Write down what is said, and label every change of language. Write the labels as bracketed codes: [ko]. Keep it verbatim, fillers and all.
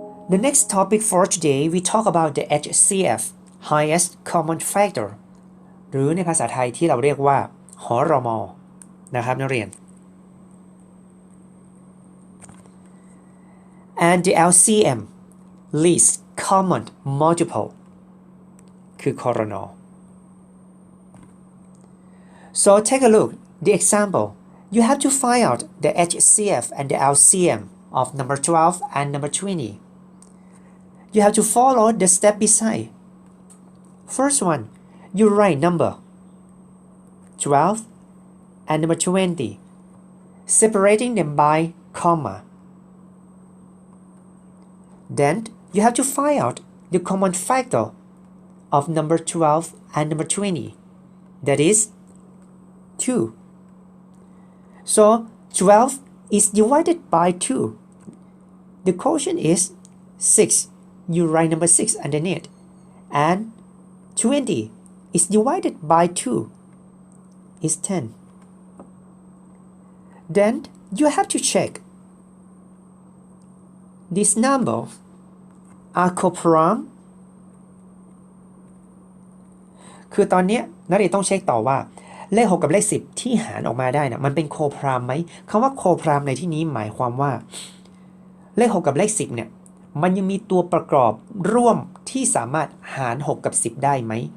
[en] The next topic for today, we talk about the H C F, highest common factor, [th] หรือในภาษาไทยที่เราเรียกว่าหรมนะครับนักเรียน [en] and the L C M, least common multiple, [th] คือครน [en] so take a look the example. You have to find out the H C F and the L C M of number twelve and number twenty. You have to follow the step beside. First one, you write number twelve and number twenty, separating them by comma. Then you have to find out the common factor of number twelve and number twenty, that is two. So twelve is divided by two. The quotient is six. You write number six underneath, and twenty is divided by two is ten. Then you have to check these numbers are coprime. [th] คือตอนนี้นักเรียนต้องเช็คต่อว่าเลขหกกับเลขสิบที่หารออกมาได้นะมันเป็นโคพรามไหมคำว่าโคพรามในที่นี้หมายความว่าเลขหกกับเลขสิบเนี่ยมันยังมีตัวประกอบร่วมที่สามารถหารหกกับสิบได้ไหม